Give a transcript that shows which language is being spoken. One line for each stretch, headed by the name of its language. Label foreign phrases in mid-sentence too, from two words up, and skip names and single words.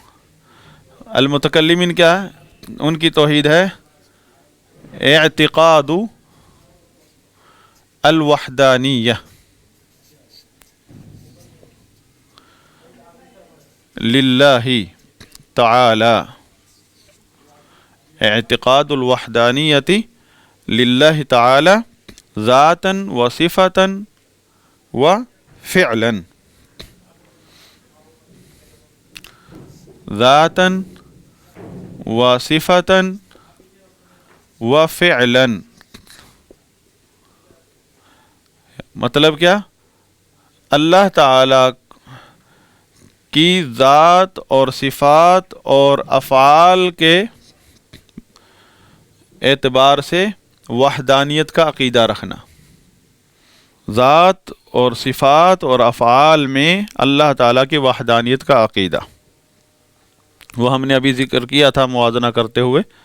Urdu: المتکلمین کیا ہے؟ ان کی توحید ہے
Arabic: اعتقاد الوحدانیہ للہ تعالی، اعتقاد الوحدانیت للہ تعالی ذاتا و صفتا و فعلا، ذاتا و صفتا و فعلا،
Urdu: مطلب کیا؟ اللہ تعالی کی ذات اور صفات اور افعال کے اعتبار سے وحدانیت کا عقیدہ رکھنا، ذات اور صفات اور افعال میں اللہ تعالیٰ کی وحدانیت کا عقیدہ، وہ ہم نے ابھی ذکر کیا تھا موازنہ کرتے ہوئے۔